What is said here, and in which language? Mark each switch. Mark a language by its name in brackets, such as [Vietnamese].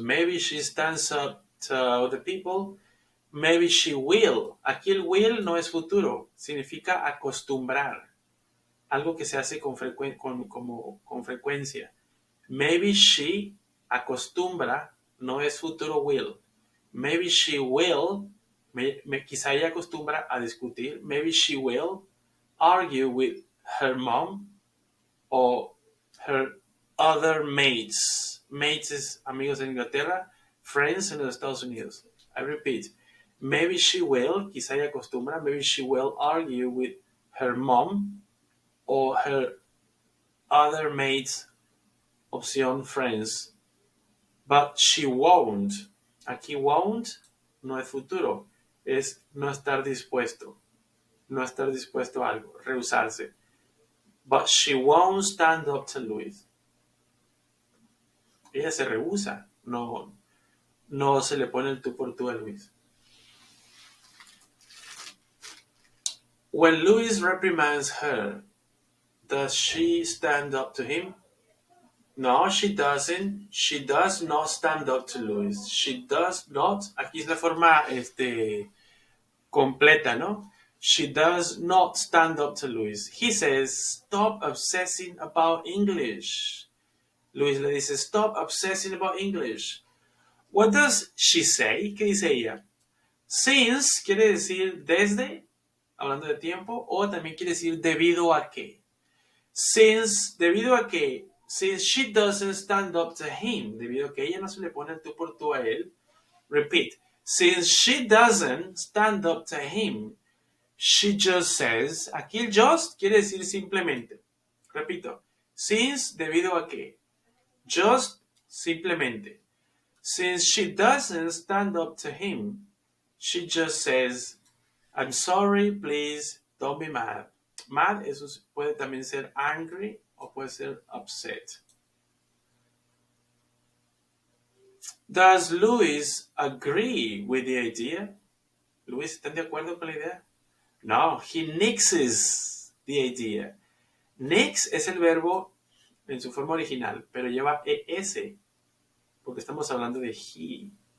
[English] Maybe she stands up to other people. Maybe she will. [Spanish] Aquí el will no es futuro. Significa acostumbrar. Algo que se hace con frecuencia. [English] Maybe she [Spanish] acostumbra, no es futuro will. [English] Maybe she will, [Spanish] quizá ella acostumbra a discutir. [English] Maybe she will argue with her mom or her other mates. [Spanish] Mates es amigos en Inglaterra, friends en los Estados Unidos. [English] I repeat. Maybe she will, [Spanish] quizá ella acostumbra, [English] maybe she will argue with her mom or her other mates, opción friends, but she won't. [Spanish] Aquí won't no es futuro, es no estar dispuesto a algo, rehusarse. [English] But she won't stand up to Louis. [Spanish] Ella se rehúsa, no se le pone el tú por tú a Luis. [English] When Louis reprimands her, does she stand up to him? No, she doesn't. She does not stand up to Louis. She does not. [Spanish] Aquí es la forma completa, ¿no? [English] She does not stand up to Louis. He says, stop obsessing about English. [Spanish] Louis le dice, [English] stop obsessing about English. What does she say? [Spanish] ¿Qué dice ella? Since quiere decir desde, hablando de tiempo, o también quiere decir debido a qué. Since, debido a qué. [English] Since she doesn't stand up to him, [Spanish] debido a que ella no se le pone el tú por tú a él. [English] Repeat. Since she doesn't stand up to him, she just says. [Spanish] Aquí el just quiere decir simplemente. Repito. Since, debido a que. Just, simplemente. [English] Since she doesn't stand up to him, she just says, I'm sorry, please, don't be mad. [Spanish] Mad, eso puede también ser angry o puede ser upset. [English] Does Louis agree with the idea? [Spanish] ¿Luis está de acuerdo con la idea? [English] No, he nixes the idea. [Spanish] Nix es el verbo en su forma original, pero lleva es, porque estamos hablando de he.